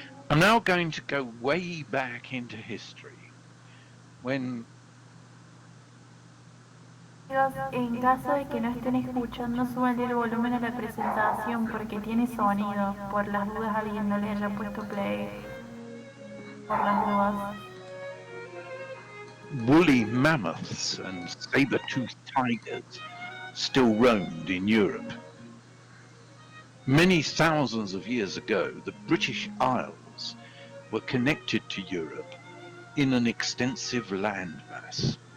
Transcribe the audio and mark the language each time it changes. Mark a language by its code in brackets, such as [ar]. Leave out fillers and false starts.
[en] I'm now going to go way back into history, when [es] En caso de que no estén escuchando, súbanle el volumen a la presentación porque tiene sonido. Por las dudas alguien no le haya puesto play. Por las dudas. [en] woolly mammoths and saber-toothed tigers still roamed in Europe. Many thousands of years ago, the British Isles were connected to Europe in an extensive landmass.